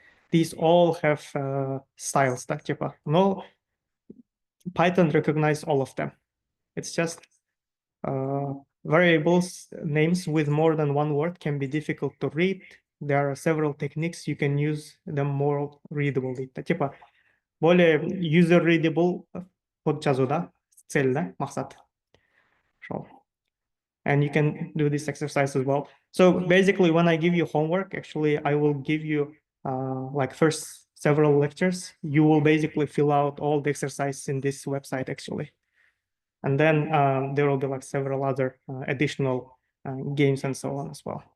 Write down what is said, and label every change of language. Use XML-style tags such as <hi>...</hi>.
<en>These all have styles that no, Python recognize all of them. It's just variables names with more than one word can be difficult to read. There are several techniques you can use them more readably.</en> <ru>Более user readable код жазуда цель, да, мақсат.</ru> <en>And you can do this exercise as well. So basically, when I give you homework, actually, I will give you like first several lectures. You will basically fill out all the exercises in this website, actually. And then there will be like several other additional games and so on as well.</en>